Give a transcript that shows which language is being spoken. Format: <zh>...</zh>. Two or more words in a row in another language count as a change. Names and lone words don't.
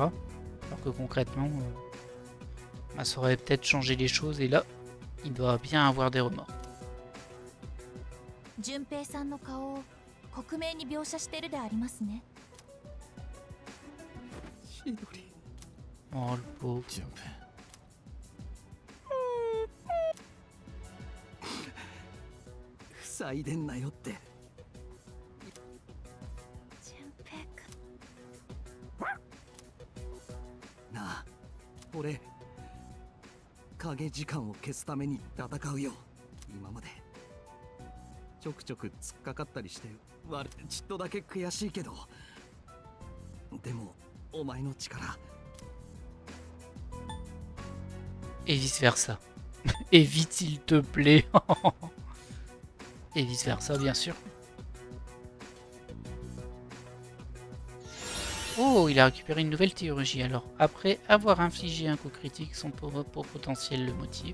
<fr>Alors que concrètement, bah, ça aurait peut-être changé les choses, et là, il doit bien avoir des remords.</fr> <ja>順平さんの顔を克明に描写してるでありますね。千鳥。 Oh le pauvre. 塞いでんなよって。順平くん。なあ、俺影時間を消すために戦うよ。今までちょくちょく突っかかったりしてちっとだけ悔しいけど、でもお前の力。</ja> <fr>Et vice versa. Et vite s'il te plaît. Et vice versa bien sûr. Oh, il a récupéré une nouvelle théologie. Alors, après avoir infligé un coup critique, son pauvre potentiel le motive.</fr>